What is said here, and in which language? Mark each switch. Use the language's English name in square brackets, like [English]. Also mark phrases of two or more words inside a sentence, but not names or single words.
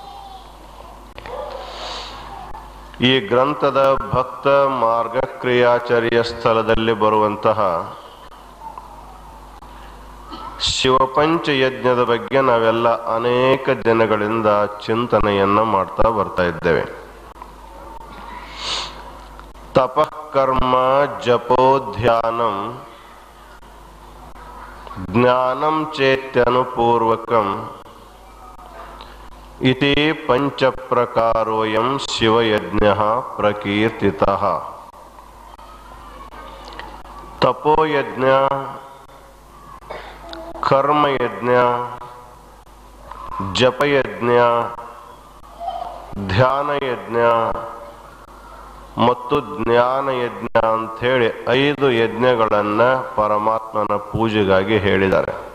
[Kannada] ಈ ಗ್ರಂಥದ ಭಕ್ತ ಮಾರ್ಗಕ್ರಿಯಾಚರ್ಯ ಸ್ಥಳದಲ್ಲಿ ಬರುವಂತಹ ಶಿವಪಂಚ ಯಜ್ಞದ ಬಗ್ಗೆ ನಾವೆಲ್ಲ ಅನೇಕ ದಿನಗಳಿಂದ ಚಿಂತನೆಯನ್ನ ಮಾಡ್ತಾ ಬರ್ತಾ ಇದ್ದೇವೆ. [Sanskrit] ತಪಃಕರ್ಮ ಜಪೋ ಧ್ಯಾನಂ ಜ್ಞಾನಂ ಚೇತ್ಯನುಪೂರ್ವಕಂ ಇತಿ ಪಂಚಪ್ರಕಾರೋಯಂ ಶಿವಯಜ್ಞಃ ಪ್ರಕೀರ್ತಿತಃ. [Kannada] ತಪೋಯಜ್ಞ, ಕರ್ಮಯಜ್ಞ, ಜಪಯಜ್ಞ, ಧ್ಯಾನಯಜ್ಞ ಮತ್ತು ಜ್ಞಾನಯಜ್ಞ ಅಂಥೇಳಿ 5 ಯಜ್ಞಗಳನ್ನು ಪರಮಾತ್ಮನ ಪೂಜೆಗಾಗಿ ಹೇಳಿದ್ದಾರೆ.